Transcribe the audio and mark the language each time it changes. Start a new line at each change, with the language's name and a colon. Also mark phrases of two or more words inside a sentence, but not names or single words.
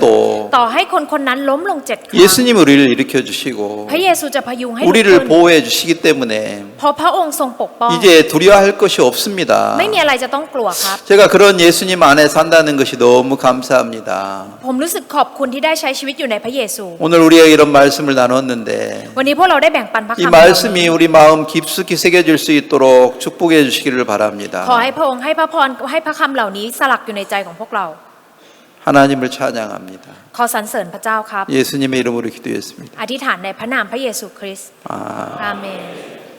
Thai: ต่อให้คนคนนั้นล้มลง7 ครั้ง
Korean: 예수님 우리를 일으켜 주시고
Thai: พระเยซูจะพยุงให้ลุก
Korean: 우리를
Thai: ขึ้น
Korean: 보호해 주시기 때문에
Thai: เพราะพระองค์ทรงปกป้อง
Korean: 이제 두려워할 것이 없습니다.
Thai: ไม่มีอะไรจะต้องกลัวครับ
Korean: 제가 그런 예수님 안에 산다는 것이 너무 감사합니다.
Thai: ผมรู้สึกขอบคุณที่ได้ใช้ชีวิตอยู่ในพระเยซู
Korean: 오늘 우리가 이런 말씀을 나눴는데
Thai: วันนี้พวกเราได้แบ่งปันพระ
Korean: 이
Thai: คำ
Korean: 말씀이 우리 마음 깊숙이 새겨질 수 있도록 축복해 주시기를
Thai: ขอ
Korean: 바랍니다.
Thai: ให้พระองค์ให้พระพรให้พระคำเหล่านี้สลักอยู่ในใจของพวกเรา
Korean: 하나님을 찬양합니다.
Thai: ขอสรรเสริญพระเจ้าครับ
Korean: 예수님의 이름으로 기도했습니다.
Thai: อธิษฐานในพระนามพระเยซูคริสต์ 아. อาเมน